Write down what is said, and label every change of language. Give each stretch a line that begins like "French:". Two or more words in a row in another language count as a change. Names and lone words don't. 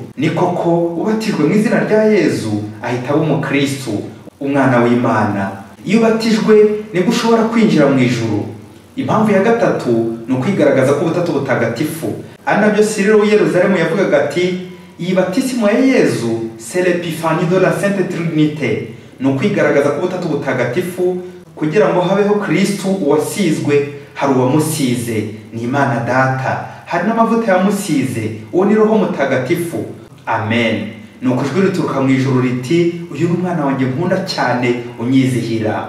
Kinyarwanda: Ni koko ubatijwe mu izina rya Yesu ahita aba umukristo, umwana w'Imana. Iyo ubatijwe nibwo ushobora kwinjira mu ijuru. Impamvu ya gatatu ni ukwigaragaza ko ubutatu butagatifu. Ari nabyo Sirilo w'i Yerusalemu yavugaga ati, iyi batisimu ya Yesu
French: c'est l'épiphanie de la Sainte Trinité.
Kinyarwanda: Ni ukwigaragaza ko ubutatu butagatifu kugira ngo habeho Kristo uwasizwe, hari uwamusize ni Imana Data, hari n'amavuta yamusize, uwo ni Roho Mutagatifu. Amen. Ni ukujwi rituruka mu ijuru riti, uyu ni umwana wanjye nkunda cyane unyizihira.